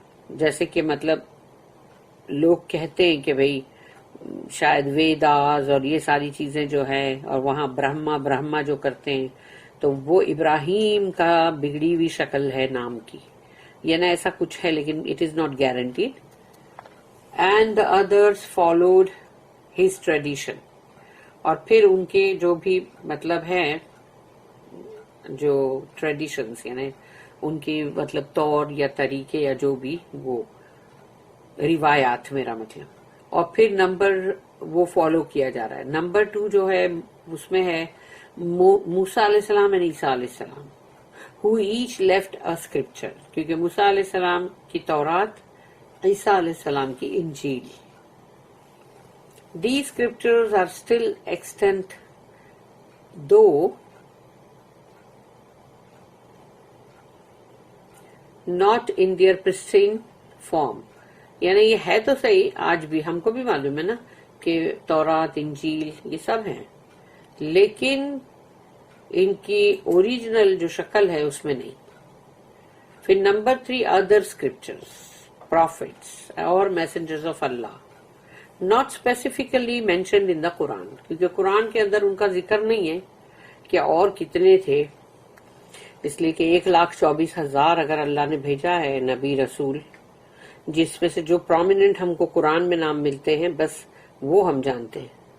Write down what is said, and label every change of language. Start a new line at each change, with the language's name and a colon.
Urdu: جیسے کہ مطلب لوگ کہتے ہیں کہ بھئی شاید ویداز اور یہ ساری چیزیں جو ہے اور وہاں برہما جو کرتے ہیں تو وہ ابراہیم کا بگڑی ہوئی شکل ہے نام کی یعنی ایسا کچھ ہے لیکن
English: It is not guaranteed. And the others followed his tradition.
Urdu: اور پھر ان کے جو بھی مطلب ہے جو ٹریڈیشنز یعنی ان کی مطلب طور یا طریقے یا جو بھی وہ روایات میرا مطلب اور پھر نمبر وہ فالو کیا جا رہا ہے. نمبر 2 جو ہے اس میں ہے موسیٰ علیہ السلام اور عیسیٰ علیہ السلام
English: who each left a scripture.
Urdu: کیونکہ موسیٰ علیہ السلام کی تورات عیسیٰ علیہ السلام کی انجیل.
English: These scriptures are still extant though not in their pristine form.
Urdu: یعنی یہ ہے تو صحیح آج بھی ہم کو بھی معلوم ہے نا کہ تورات انجیل یہ سب ہیں لیکن ان کی اوریجنل جو شکل ہے اس میں نہیں.
English: پھر number 3 other scriptures prophets اور messengers of Allah not specifically mentioned in the Quran.
Urdu: کیونکہ قرآن کے اندر ان کا ذکر نہیں ہے کہ اور کتنے تھے اس لیے کہ 1,24,000 اگر اللہ نے بھیجا ہے نبی رسول جس میں سے جو پرومیننٹ ہم کو قرآن میں نام ملتے ہیں بس وہ ہم جانتے ہیں.